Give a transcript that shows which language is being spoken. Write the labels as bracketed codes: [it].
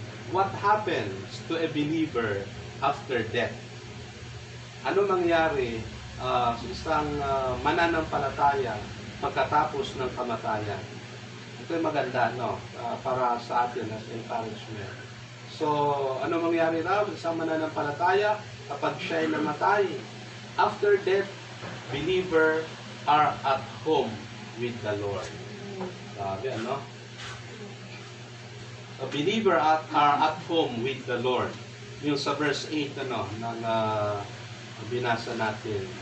[en] What happens to a believer after death? [tl] Ano mangyari sa isang mananampalataya pagkatapos ng kamatayan? Ito ay maganda, no? Para sa atin [en] as encouragement. [tl] So, ano mangyari raw sa isang mananampalataya kapag siya ay namatay? [en] After death, believer are at home with the Lord. [tl] Sabi, ano? [en] A believer are at home with the Lord. [tl] Yung sa verse 8, ano, nang binasa natin.